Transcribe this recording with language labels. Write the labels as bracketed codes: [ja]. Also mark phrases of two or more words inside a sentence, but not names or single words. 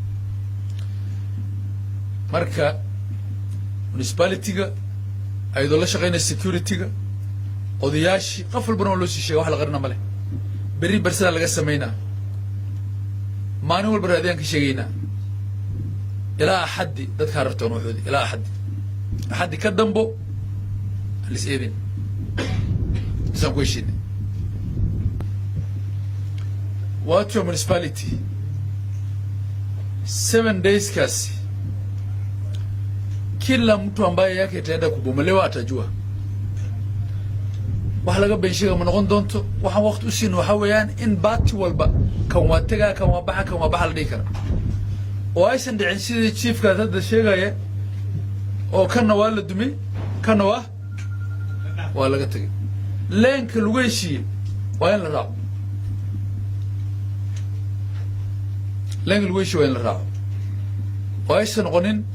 [so] marka municipality-ga ayadoo la shaqaynaya security-ga odayaashii qof walbana oo loo sii sheega wax la qarina ma leh berri barsadaa laga samaynaa maalin walba raadiyaan ka sheegaynaa ilaa axaddi dadkaa rabtoon wuxuudi ilaa axaddi ka dambo halis eedin isaan ku heshiinay [sw] watu wa municipality 7 days kaasi kila mtu ambaye yake itaenda kubomolewa atajua [so] wax laga beenshiga ma noqon doonto waxaan waqti u siin waxa weeyaan in baati walba kan waa tagaa kan waa baxa la dhigi kara oo aysan dhicin sidii chiefka hadda sheegaya oo kana waa la dumay kana waa laga tagay leenka lagu heshiiyey waa in la raaco leenka lagu heshiiyey waa in la raaco oo aysan noqonin